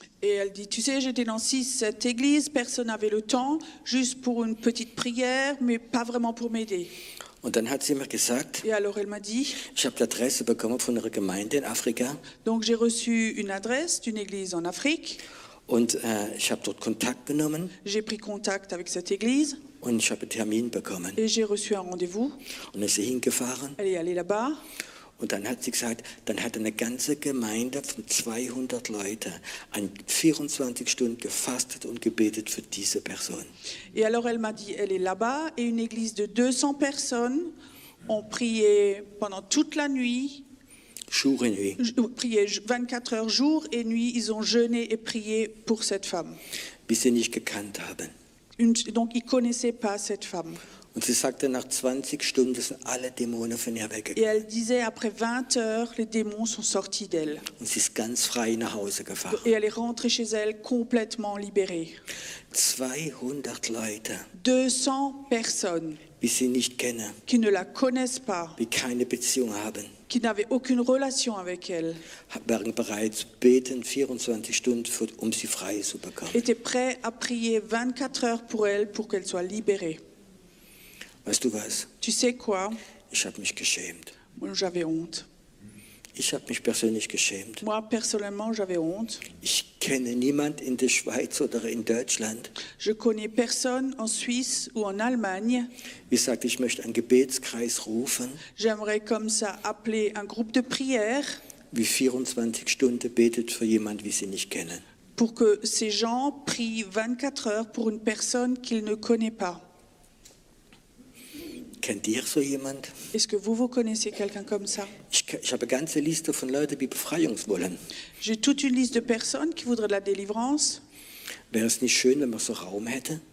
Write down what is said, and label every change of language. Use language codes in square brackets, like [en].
[fr] Et elle dit, tu sais, j'étais dans 6-7 églises, personne n'avait le temps, juste pour une petite prière, mais pas vraiment pour m'aider. [de] Und dann hat sie mir gesagt, [fr] Et alors elle m'a dit, [de] ich habe die Adresse bekommen von einer Gemeinde in Afrika [fr] donc j'ai reçu une adresse d'une église en Afrique, [de] und ich habe dort Kontakt genommen [fr] j'ai pris contact avec cette église [de] und ich habe einen Termin bekommen. [fr] et j'ai reçu un rendez-vous. [de] Und dann ist sie hingefahren [fr] Elle est allée là-bas [de] und dann hat sie gesagt, dann hat eine ganze Gemeinde von 200 Leuten an 24 Stunden gefastet und gebetet für diese Person. [fr] et alors elle m'a dit, elle est là-bas et une église de 200 personnes ont prié pendant toute la nuit, Jour et nuit. prié 24 heures jour et nuit, ils ont jeûné et prié pour cette femme. [de] Bis sie nicht gekannt haben. [fr] Donc ils ne connaissaient pas cette femme. [de] Und sie sagte, nach 20 Stunden sind alle Dämonen von ihr [fr] Et [de] weggegangen. [fr] elle disait, après 20 heures, les démons sont sortis d'elle. [de] Und sie ist ganz frei nach Hause gefahren. [fr] Et elle est rentrée chez elle complètement libérée. [de] 200 Leute, [fr] 200 personnes [de] die sie nicht kennen, [fr] qui ne la connaissent pas, [de] die keine Beziehung haben, [fr] qui n'avaient aucune relation avec elle, [de] waren bereit, beten 24 Stunden, um sie frei zu bekommen. [fr] étaient prêts à prier 24 heures pour elle pour qu'elle soit libérée. [de] Weißt du was? [fr] Tu sais quoi? [de] Ich habe mich geschämt. [fr] Moi, j'avais honte. [de] Ich habe mich persönlich geschämt. [fr] Moi, personnellement, j'avais honte. [de] Ich kenne niemand in der Schweiz oder in Deutschland. [fr] Je connais personne en Suisse ou en Allemagne. [de] Wie gesagt, ich möchte einen Gebetskreis rufen, [fr] J'aimerais comme ça appeler un groupe de prière [de] wie 24 Stunden betet für jemanden, wie sie nicht kennen. [fr] pour que ces gens prient 24 heures pour une personne qu'ils ne connaissent pas. [de] Kennt ihr so jemand? [fr] Est-ce que vous connaissez quelqu'un comme ça? [de] Ich habe eine ganze Liste von Leuten, die Befreiung wollen. [fr] J'ai toute une liste de personnes qui voudraient de la délivrance. [de] Wäre es nicht schön, wenn man so Raum hätte?